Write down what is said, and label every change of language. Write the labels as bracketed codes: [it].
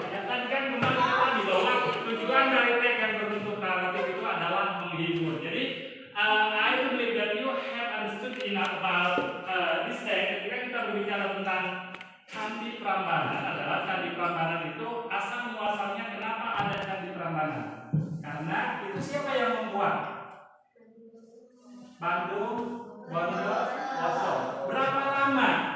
[id] Ya tadi kan kembali lagi bahwa tujuan dari teks yang berbentuk naratif itu adalah menghibur. [en] Jadi I believe that you have understood enough about this text. [id] Ketika kita berbicara tentang Candi Prambanan, adalah Candi Prambanan itu asal muasalnya kenapa ada Candi Prambanan? Karena itu siapa yang membuat? Bandung Bondowoso. Berapa lama?